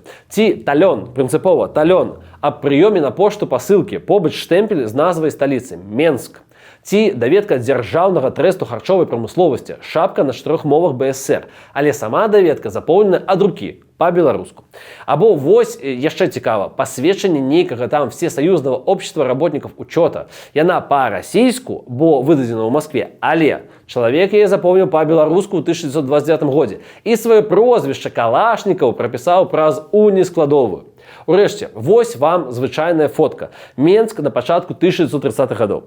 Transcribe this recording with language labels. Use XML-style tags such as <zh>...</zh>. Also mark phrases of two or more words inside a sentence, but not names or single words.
<be>Ці талён, прынцыпова талён, аб прыёме на пошту пасылкі, побач штэмпель з назвай сталіцы – Менск. Ці даведка дзяржаўнага трэсту харчовай прамысловасці, шапка на 4 мовах БСР, але сама даведка запоўнена ад рукі, па-беларуску. Або вось яшчэ цікава, пасведчанне нейкага там</be> <ru>всесоюзнага общества работников учета.</ru> <be>Яна па-расійску, бо выдадзена ў Маскве, але чалавек яе запомніў па-беларуску ў 1929 годзе і сваё прозвішча Калашнікаў прапісаў праз унескладовую. Урэшце, вось вам звычайная фотка. Менск на пачатку 1930-х гадоў.</be>